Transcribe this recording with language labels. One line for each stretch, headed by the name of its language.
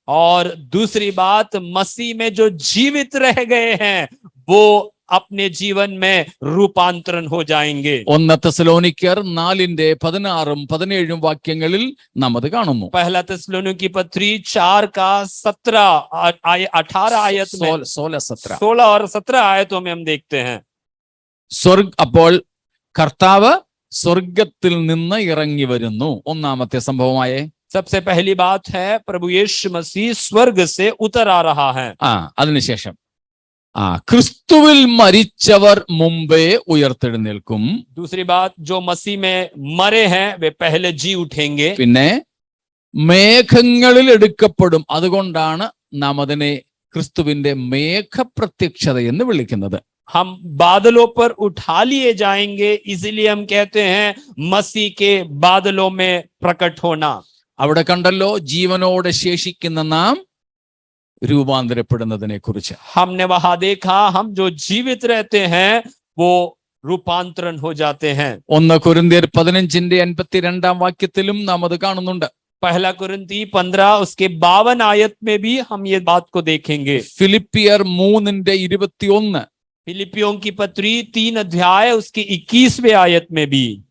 Hindi: और दूसरी बात, मसीह में जो जीवित रह गए हैं वो अपने जीवन में रूपांतरण हो जाएंगे.
Malayalam: ഒന്ന് തെസ്സലോനിക്കർ 4:16-17 വാക്യങ്ങളിൽ നാം അത് കാണുന്നു.
Hindi: पहला തെസ്സലോനിकी पत्री 4 का 17 18 आयत में 16 और 17 आयतों में हम देखते हैं.
Malayalam: അപ്പോൾ കർത്താവ് സ്വർഗത്തിൽ നിന്ന് ഇറങ്ങി വരുന്നു. ഒന്നാമത്തെ സംഭവമായേ.
Hindi: सबसे पहली बात है, प्रभु यीशु मसीह स्वर्ग से उतर आ रहा है.
Malayalam: അതിനുശേഷം ക്രിസ്തുവിൽ മരിച്ചവർ മുമ്പേ ഉയർത്തെഴുന്നേൽക്കും.
Hindi: दूसरी बात, जो मसीह में मरे हैं वे पहले जी उठेंगे.
Malayalam: പിന്നെ മേഘങ്ങളിൽ എടുക്കപ്പെടും. അതുകൊണ്ടാണ് നാം അതിനെ ക്രിസ്തുവിന്റെ മേഘപ്രത്യക്ഷത എന്ന് വിളിക്കുന്നത്.
Hindi: हम बादलों पर उठा लिए जाएंगे, इसलिए हम कहते हैं मसीह के बादलों में प्रकट होना.
Malayalam: അവിടെ കണ്ടല്ലോ ജീവനോടെ ശേഷിക്കുന്ന നാം രൂപാന്തരപ്പെടുന്നതിനെ കുറിച്ച്.
Hindi: हमने वहां देखा, हम जो जीवित रहते हैं वो रूपांतरण हो जाते हैं.
Malayalam: 1 കൊരിന്ത്യർ 15:52 വാക്യത്തിലും നാം അത് കാണുന്നുണ്ട്.
Hindi: पहला कुरिन्ती 15 उसके 52 आयत में भी हम ये बात को देखेंगे.
Malayalam: ഫിലിപ്പിയർ 3:21,
Hindi: फिलिपियों की पत्री 3 अध्याय उसके 21वें आयत में भी.